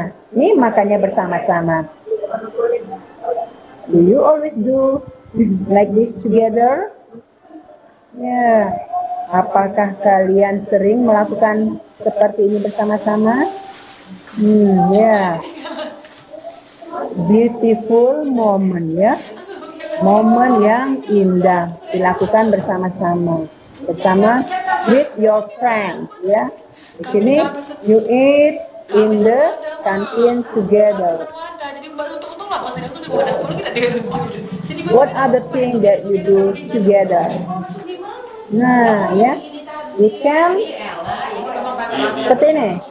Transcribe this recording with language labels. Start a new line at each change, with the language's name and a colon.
Indonesian: Ini makannya bersama-sama.
English: Do you always do like this together? Ya.
Indonesian: Apakah kalian sering melakukan seperti ini bersama-sama? Ya.
English: Beautiful moment,
Indonesian: ya. Momen yang indah dilakukan bersama-sama. Bersama
English: with your friends, ya.
Indonesian: Di sini
English: you eat in the canteen together. What are the things that you do together?
Indonesian: Nah, ya,
English: we can
Indonesian: seperti ini.